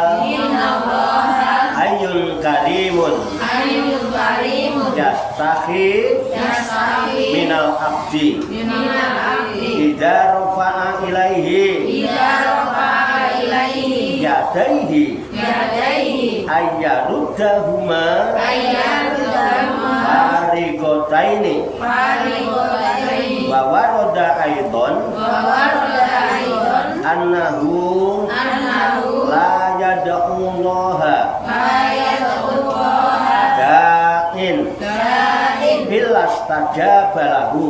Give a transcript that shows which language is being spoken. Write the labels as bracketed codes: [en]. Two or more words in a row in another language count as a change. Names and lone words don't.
[ar] حي كريم يستحيي من العبد إذا رفع إليه يديه أن يردهما فارغتين وورد أيضا أنه لا يدعو الله داع إلا استجاب له